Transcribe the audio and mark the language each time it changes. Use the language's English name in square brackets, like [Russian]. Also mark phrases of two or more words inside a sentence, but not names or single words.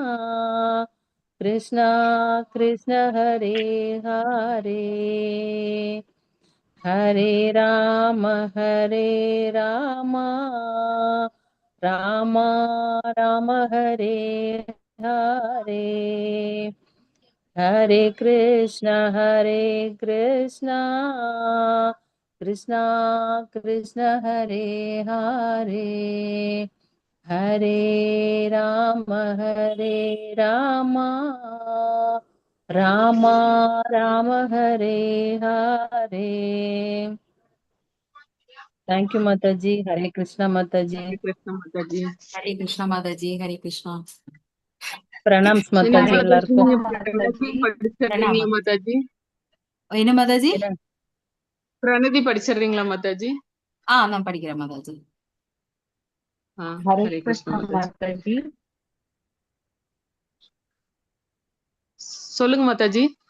[Sanskrit] कृष्ण हरे हरे, हरे राम राम राम हरे हरे, हरे कृष्ण कृष्ण कृष्णा कृष्ण हरे हरे हरे राम राम राम हरे हरे. [English] thank you [Hindi] माताजी. हरे कृष्णा माताजी. हरे कृष्ण माताजी. हरे कृष्णा माताजी. हरे कृष्णा. प्रणाम [Tamil] சின்ன [Hindi] माताजी [Tamil] மாதாஜி எல்லாருக்கும். நீங்க பிரணதி படிச்சிடுறீங்களா மாதாஜி? என்ன மாதாஜி? பிரணதி படிச்சிடுறீங்களா மாதாஜி? நான் படிக்கிறேன் மாதாஜி. ஹரே ஹரே கிருஷ்ண கிருஷ்ணா மாதாஜி. மாதாஜி. சொல்லுங்க மாதாஜி.